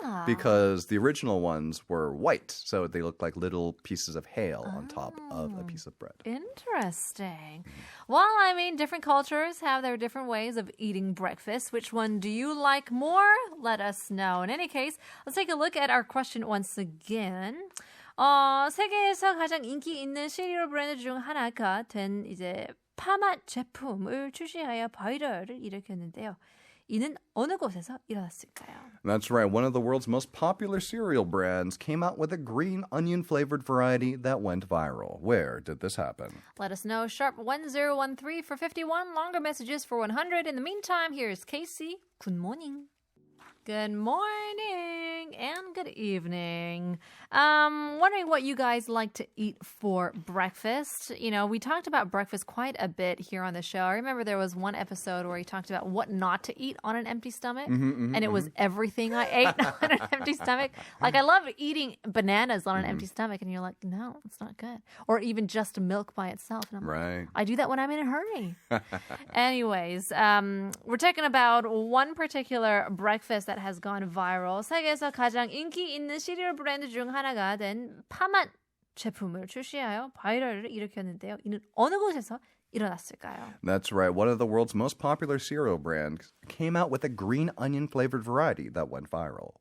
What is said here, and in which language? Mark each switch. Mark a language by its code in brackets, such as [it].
[en] Because the original ones were white, so they looked like little pieces of hail on top of a piece of bread. Interesting. Well, I mean, different cultures have their different ways of eating breakfast. Which one do you like more? Let us know. In any case, let's take a look at our question once again. [ko] 세계에서 가장 인기 있는 시리얼 브랜드 중 하나가 된 이제 파맛 제품을 출시하여 바이럴을 일으켰는데요. 이는 어느 곳에서 일어났을까요? [en] That's right. One of the world's most popular cereal brands came out with a green onion flavored variety that went viral. Where did this happen? Let us know. Sharp 1013 for 51. Longer messages for 100. In the meantime, here's Casey. Good morning. Good morning and good evening. Wondering what you guys like to eat for breakfast. You know, we talked about breakfast quite a bit here on the show. I remember there was one episode where we talked about what not to eat on an empty stomach. And it was everything I ate on an empty stomach. Like, I love eating bananas on an empty stomach. And you're like, no, it's not good. Or even just milk by itself. And I'm Right. like, I do that when I'm in a hurry. Anyways, we're talking about one particular breakfast that has gone viral. [ko] 세계에서 가장 인기 있는 시리얼 브랜드 중 하나가 된 파맛 제품을 출시하여 바이럴을 일으켰는데요. 이는 어느 곳에서 일어났을까요? [en] That's right. One of the world's most popular cereal brands came out with a green onion flavored variety that went viral.